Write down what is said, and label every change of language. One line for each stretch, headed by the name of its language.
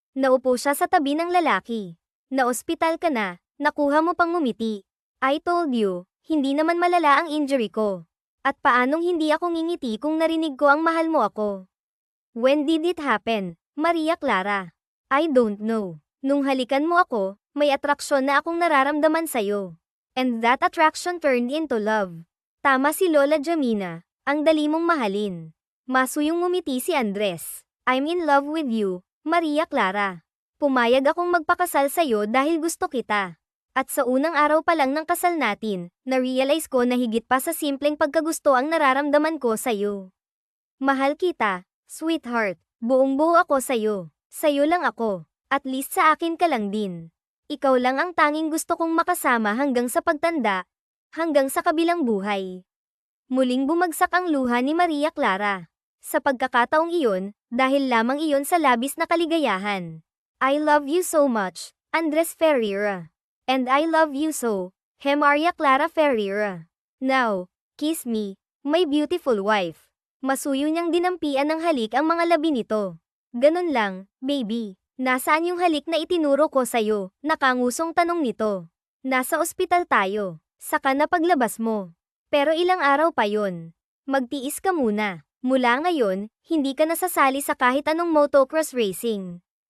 Filipino: Naupo siya sa tabi ng lalaki. Na-ospital ka na, nakuha mo pang ngumiti.
English: I told you,
Filipino: hindi naman malala ang injury ko. At paanong hindi ako ngingiti kung narinig ko ang mahal mo ako?
English: When did it happen, Maria Clara? I don't know.
Filipino: Nung halikan mo ako, may atraksyon na akong nararamdaman sa'yo.
English: And that attraction turned into love.
Filipino: Tama si Lola Jamina, ang dali mong mahalin. Masuyong ngumiti si Andres.
English: I'm in love with you, Maria Clara.
Filipino: Pumayag akong magpakasal sa'yo dahil gusto kita. At sa unang araw pa lang ng kasal natin, na-realize ko na higit pa sa simpleng pagkagusto ang nararamdaman ko sa'yo. Mahal kita, sweetheart. Buong-buo ako sa'yo. Sa'yo lang ako.
English: At least
Filipino: sa akin ka lang din. Ikaw lang ang tanging gusto kong makasama hanggang sa pagtanda, hanggang sa kabilang buhay. Muling bumagsak ang luha ni Maria Clara. Sa pagkakataong iyon, dahil lamang iyon sa labis na kaligayahan.
English: I love you so much, Andres Ferreira. And I love you so, Maria Clara Ferreira. Now, kiss me, my beautiful wife.
Filipino: Masuyo niyang dinampian ng halik ang mga labi nito. Ganun lang, baby. Nasaan yung halik na itinuro ko sa'yo? Nakangusong tanong nito. Nasa ospital tayo. Saka na paglabas mo. Pero ilang araw pa yon. Magtiis ka muna. Mula ngayon, hindi ka nasasali sa kahit anong motocross racing.